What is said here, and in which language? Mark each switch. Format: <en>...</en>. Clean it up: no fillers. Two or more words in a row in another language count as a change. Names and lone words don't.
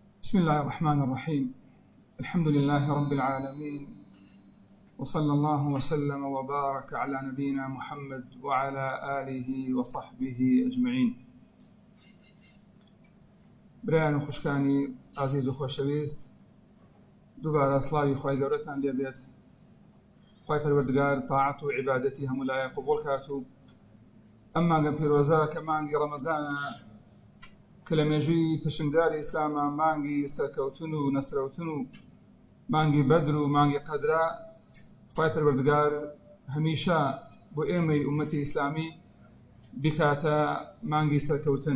<ar>بسم الله الرحمن الرحيم. الحمد لله رب العالمين، وصلى الله وسلم وبارك على نبينا محمد وعلى آله وصحبه أجمعين.</ar> <ckb>برایان و خوشکانی عزیز و خۆشەویست، دووبارە سڵاوی خۆی گەورەتان لێبێت. خۆی پەروەردگار تاعەت و عیبادەتی هەموو لایە قبوڵ کات و ئەم مانگە پیرۆزە کە مانگی ڕەمەزانە کە لە مێژووی پشنگاری ئیسلامە، مانگی سەرکەوتن و نەسرەوتن و مانگی بەدر و مانگی قەدرە، خۆی پەروەردگار هەمیشە بۆ ئێمەی ئومەتی ئیسلامی بکاتە مانگی سەرکەوتن.</ckb>